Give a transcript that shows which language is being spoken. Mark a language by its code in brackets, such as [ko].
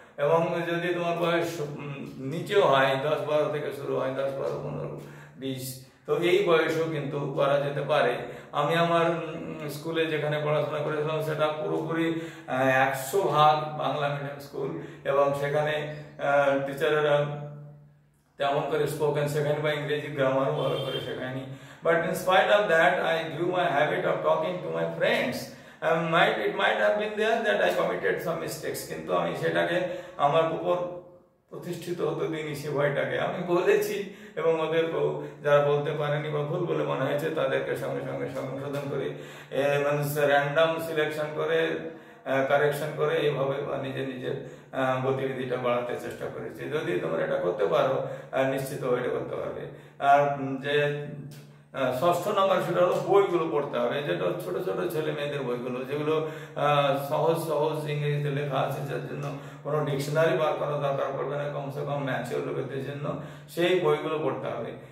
[bn] এবং যদি তোমার বয়স নিচেও হয়, 10-12 থেকে শুরু হয়, 10-12-15-20, তো এই বয়সেও কিন্তু করা যেতে পারে। আমি আমার স্কুলে যেখানে পড়াশোনা করেছিলাম সেটা পুরোপুরি 100% বাংলা মিডিয়াম স্কুল, এবং সেখানে টিচারেরা তেমন করে স্পোকেন শেখায়নি বা ইংরেজি গ্রামারও ভালো করে শেখায়নি। [en] But in spite of that I grew my habit of talking to my friends. It might have been there that I committed some mistakes, [bn] কিন্তু আমি সেটাকে আমার উপর প্রতিষ্ঠিত হতে দিইনি। সে ভয়টাকে আমি বলেছি এবং ওদেরকেও যারা বলতে পারেনি বা ভুল বলে মনে হয়েছে তাদেরকে সঙ্গে সঙ্গে সংশোধন করে র্যান্ডাম সিলেকশন করে কারেকশন করে এইভাবে নিজের নিজের গতিবিধিটা বাড়াতে চেষ্টা করেছি। যদি তোমরা এটা করতে পারো নিশ্চিত এটা করতে পারবে। আর যে ষষ্ঠ নম্বর সেটা হলো বইগুলো পড়তে হবে, যেটা ছোট ছোট ছেলে মেয়েদের বইগুলো, যেগুলো সহজ সহজ ইংরেজিতে লেখা আছে, যার জন্য কোনো ডিকশনারি বার করার দরকার পড়বে না, কমসে কম ম্যাচিওর লোকেদের জন্য সেই বইগুলো পড়তে হবে।